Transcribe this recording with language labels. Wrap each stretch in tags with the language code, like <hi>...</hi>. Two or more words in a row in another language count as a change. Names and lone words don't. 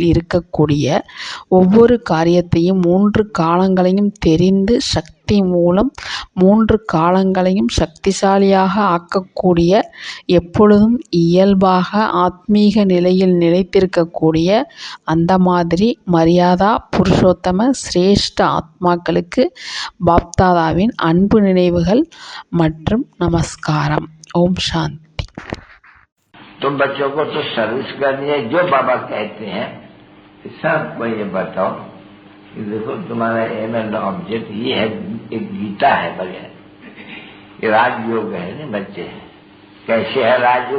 <ta>இருக்கக்கூடிய ஒவ்வொரு காரியத்தையும் 3 காலங்களையும் தெரிந்து சக்தி மூலம் 3 காலங்களையும் சக்திசாலியாக ஆக்கக்கூடிய, எப்பொழுதும் இயல்பாக ஆத்மீக நிலையில் நிலைத்திருக்கக்கூடிய அந்த மாதிரி மரியாதா புருஷோத்தம சிரேஷ்ட ஆத்மாக்களுக்கு பாப்தாதாவின் அன்பு நினைவுகள் மற்றும் நமஸ்காரம். ஓம் சாந்தி.</ta> <hi>तो बच्चों को तो सर्विस करनी है, जो बाबा कहते हैं सबको ये बताओ कि देखो तुम्हारा</hi> <en>aim and object</en> <hi>ये है, एक गीता है बगैर, ये राजयोग है ना बच्चे। कैसे है राजयोग?</hi>